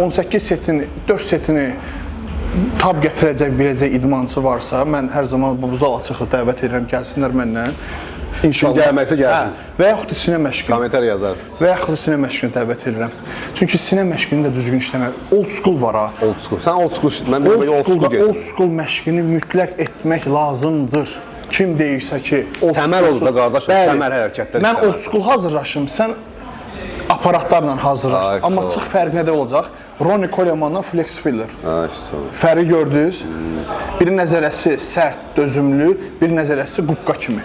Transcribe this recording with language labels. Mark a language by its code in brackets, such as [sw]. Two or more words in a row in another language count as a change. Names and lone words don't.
[az] 18 setin, 4 setini tab gətirəcək, biləcək idmançı varsa, mən hər zaman bu zal açıqlı dəvət edirəm, gəlsinlər məndən. İnşallah. Gəlməksə gəlsin. Və yaxud da sinə məşqini. Komentar yazarsın. Və yaxud da sinə məşqini dəvət edirəm. Çünki sinə məşqini də düzgün işləmək. [en] Old school [az] var ha. [en] Old school. Sən old school, [az] mən belə [en] old school [az] deyirəm. [en] Old school [az] məşqini mütləq etmək lazımdır. Kim deyirsə ki, təməl olur da qardaşım, təməl hərəkətlər. Mən [en] old school [az] hazırlaşım, sən aparatlarla hazırlaş. Amma çıx fərqi nədə olacaq? Ronnie Coleman'dan Flex Filler. Fərqi gördünüz? Bir nəzərəsi sərt, dözümlü, bir nəzərəsi qubqa kimi.